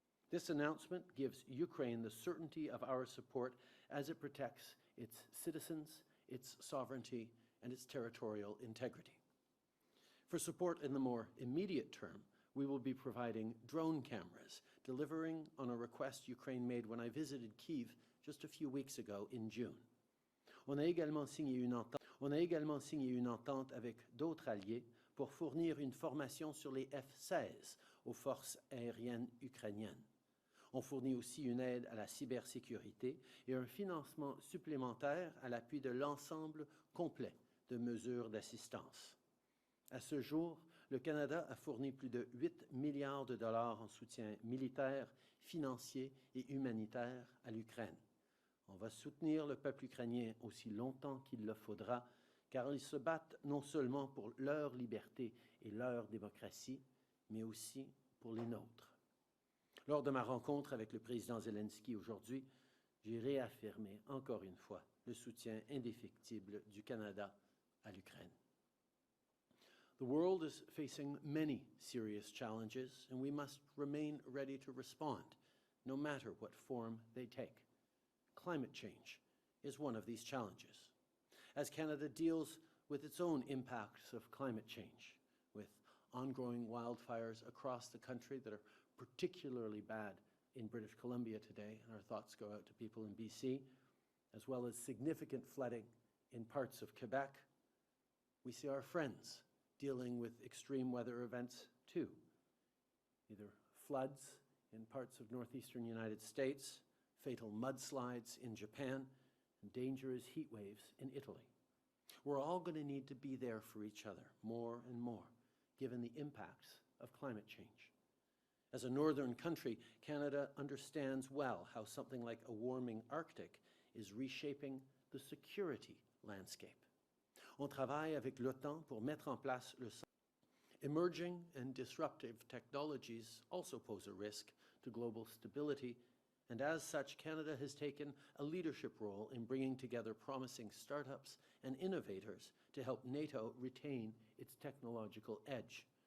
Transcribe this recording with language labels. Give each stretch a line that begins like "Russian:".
English: This announcement gives Ukraine the certainty of our support as it protects its citizens, its sovereignty, and its territorial integrity. For support in the more immediate term, we will be providing drone cameras, delivering on a request Ukraine made when I visited Kyiv just a few weeks ago in June.
French: On a également signé une entente avec d'autres alliés pour fournir une formation sur les F-16 aux forces aériennes ukrainiennes. On fournit aussi une aide à la cybersécurité et un financement supplémentaire à l'appui de l'ensemble complet de mesures d'assistance. À ce jour, le Canada a fourni plus de 8 milliards de dollars en soutien militaire, financier et humanitaire à l'Ukraine. On va soutenir le peuple ukrainien aussi longtemps qu'il le faudra, car ils se battent non seulement pour leur liberté et leur démocratie, mais aussi pour les nôtres. Lors de ma rencontre avec le président Zelensky aujourd'hui, j'ai réaffirmé encore une fois le soutien indéfectible du Canada à l'Ukraine.
English: The world is facing many serious challenges, and we must remain ready to respond, no matter what form they take. Climate change is one of these challenges. As Canada deals with its own impacts of climate change, with ongoing wildfires across the country that are particularly bad in British Columbia today, and our thoughts go out to people in BC, as well as significant flooding in parts of Quebec, we see our friends dealing with extreme weather events too, either floods in parts of northeastern United States, fatal mudslides in Japan, and dangerous heat waves in Italy. We're all going to need to be there for each other more and more, given the impacts of climate change. As a northern country, Canada understands well how something like a warming Arctic is reshaping the security landscape.
French: On travaille avec l'OTAN pour mettre en place le.
English: Emerging and disruptive technologies also pose a risk to global stability, and as such, Canada has taken a leadership role in bringing together promising startups and innovators to help NATO retain its technological edge.